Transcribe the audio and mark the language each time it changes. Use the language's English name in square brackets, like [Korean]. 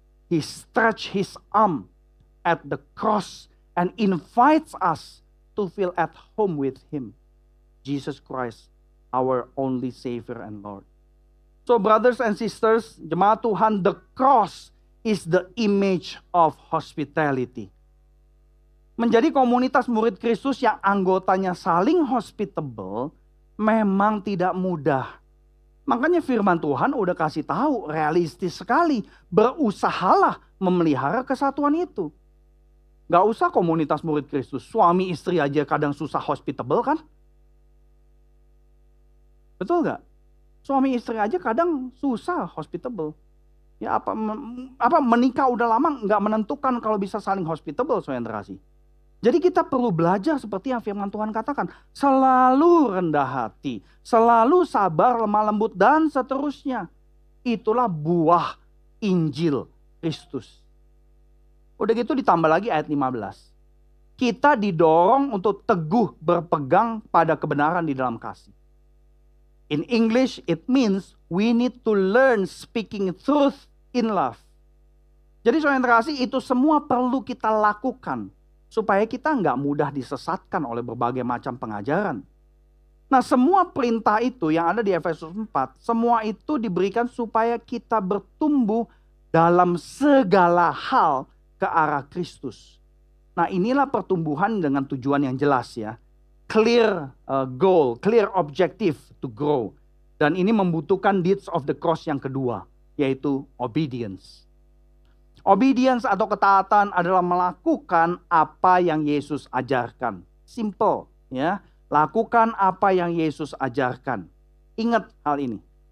[English] He stretched his arm at the cross and invites us to feel at home with him. Jesus Christ, our only Savior and Lord. So brothers and sisters, [Indonesian] jemaat Tuhan, [English] the cross is the image of hospitality. [Indonesian] Menjadi komunitas murid Kristus yang anggotanya saling hospitable memang tidak mudah. Makanya firman Tuhan udah kasih tahu, realistis sekali. Berusahalah memelihara kesatuan itu. Gak usah komunitas murid Kristus, suami istri aja kadang susah hospitable kan? Betul gak? Suami istri aja kadang susah hospitable. Ya apa menikah udah lama nggak menentukan kalau bisa saling hospitable, saudara yang terkasih. Jadi kita perlu belajar seperti yang firman Tuhan katakan, selalu rendah hati, selalu sabar, lemah lembut dan seterusnya. Itulah buah Injil Kristus. Udah gitu ditambah lagi ayat 15. Kita didorong untuk teguh berpegang pada kebenaran di dalam kasih. [English] In English, it means we need to learn speaking truth in love. [Indonesian] Jadi saudara yang terkasih, itu semua perlu kita lakukan supaya kita nggak mudah disesatkan oleh berbagai macam pengajaran. Nah, semua perintah itu yang ada di Efesus 4, semua itu diberikan supaya kita bertumbuh dalam segala hal ke arah Kristus. Nah, inilah pertumbuhan dengan tujuan yang jelas ya. [English] Clear goal, clear objective to grow. [Indonesian] Dan ini membutuhkan deeds of the cross yang kedua, yaitu obedience. Obedience atau ketaatan adalah melakukan apa yang Yesus ajarkan. Simple, ya. Lakukan apa yang Yesus ajarkan. Ingat hal ini.